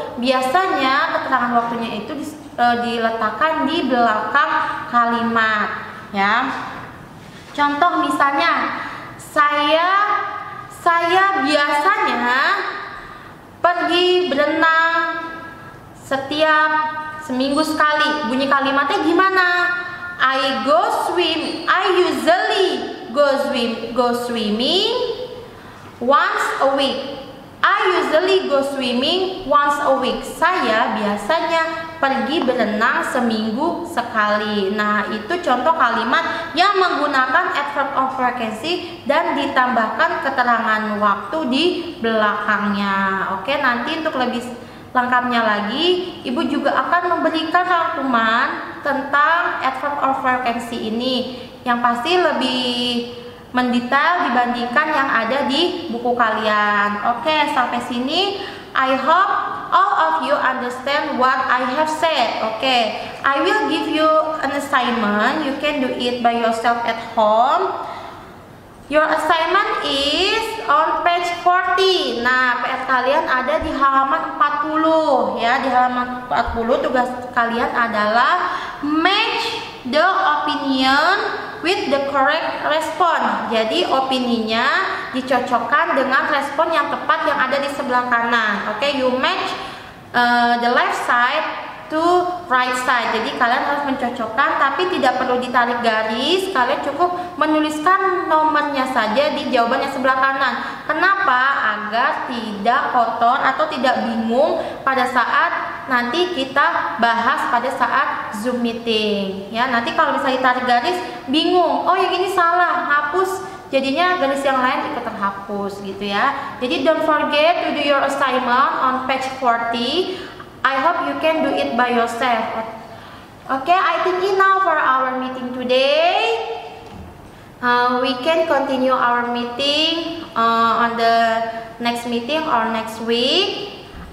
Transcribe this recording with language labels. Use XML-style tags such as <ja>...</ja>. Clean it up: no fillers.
<id>Biasanya keterangan waktunya itu diletakkan di belakang kalimat ya. Contoh misalnya, saya biasanya pergi berenang setiap seminggu sekali. Bunyi kalimatnya gimana?</id> <en>I usually go swimming once a week. I usually go swimming once a week.</en> <id>Saya biasanya pergi berenang seminggu sekali. Nah, itu contoh kalimat yang menggunakan adverb of frequency dan ditambahkan keterangan waktu di belakangnya. Oke, nanti untuk lebih lengkapnya lagi, Ibu juga akan memberikan rangkuman tentang adverb of frequency ini yang pasti lebih mendetail dibandingkan yang ada di buku kalian. Oke, sampai sini</id> <en>I hope all of you understand what I have said. Oke, I will give you an assignment. You can do it by yourself at home. Your assignment is on page 40.</en> <id>Nah, PR kalian ada di halaman 40 ya. Di halaman 40 tugas kalian adalah</id> <en>match the opinion with the correct response.</en> <id>Jadi opininya dicocokkan dengan respon yang tepat yang ada di sebelah kanan.</id> <en>Oke, you match the left side to right side.</en> <id>Jadi kalian harus mencocokkan, tapi tidak perlu ditarik garis. Kalian cukup menuliskan nomornya saja di jawaban yang sebelah kanan. Kenapa? Agar tidak kotor atau tidak bingung pada saat nanti kita bahas pada saat Zoom meeting. Ya, nanti kalau misalnya ditarik garis bingung. Oh, yang ini salah, hapus. Jadinya garis yang lain ikut terhapus gitu ya.</id> <en>Jadi don't forget to do your assignment on page 40. I hope you can do it by yourself. Okay, I think enough for our meeting today. We can continue our meeting on the next meeting or next week.</en>